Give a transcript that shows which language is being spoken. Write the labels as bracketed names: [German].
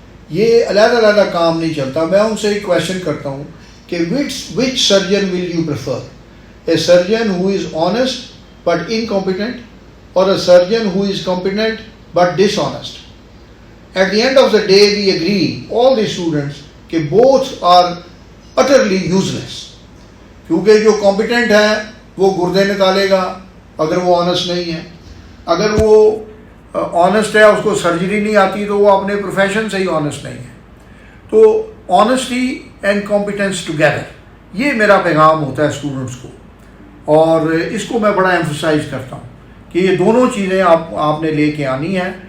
[Urdu] یہ علیحدہ علیحدہ کام نہیں چلتا. میں ان سے ایک کویشچن کرتا ہوں کہ [English] which surgeon will you prefer, a surgeon who is honest but incompetent, or a surgeon who is competent but dishonest? At the end of the day we agree, all the students, کہ both are utterly useless. [Urdu] کیونکہ جو competent ہے وہ گردے نکالے گا اگر وہ honest نہیں ہے. اگر وہ honest ہے اس کو سرجری نہیں آتی تو وہ اپنے پروفیشن سے ہی honest نہیں ہے. تو [English] honesty and competence together, [Urdu] یہ میرا پیغام ہوتا ہے اسٹوڈنٹس کو, اور اس کو میں بڑا ایمفسائز کرتا ہوں کہ یہ دونوں چیزیں آپ نے لے کے آنی ہیں.